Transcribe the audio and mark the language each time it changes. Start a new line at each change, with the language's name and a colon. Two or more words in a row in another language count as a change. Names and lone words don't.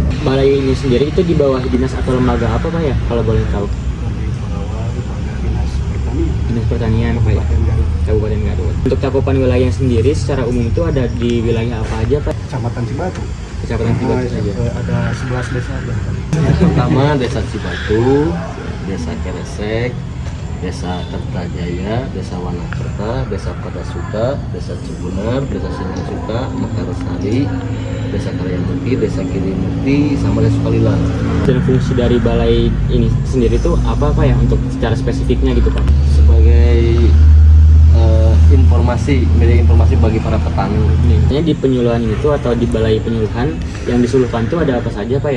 Indonesian: Balai ini sendiri itu di bawah dinas atau lembaga apa Pak ya kalau boleh tahu? Dari Pengawal pada dinas pertanian. Dinas Pertanian Pak ya? Kabupaten Garut. Kabupaten Garut. Untuk cakupan wilayah sendiri secara umum itu ada di wilayah apa aja Pak? Kecamatan Cibatu. Kecamatan Cibatu saja. Ada 11 desa ada. Yang pertama Desa Cibatu, Desa Keresek, Desa Kertajaya, Desa Wanakerta, Desa Padasuka, Desa Cibunar, Desa Sinasuka, Mekarsari, Desa Karyamukti, Desa Kirimukti, sama Desa Sukalila. Dan fungsi dari balai ini sendiri itu apa Pak ya untuk secara spesifiknya gitu Pak? Sebagai media informasi bagi para petani. Biasanya di penyuluhan itu atau di balai penyuluhan yang disuluhkan itu ada apa saja Pak ya?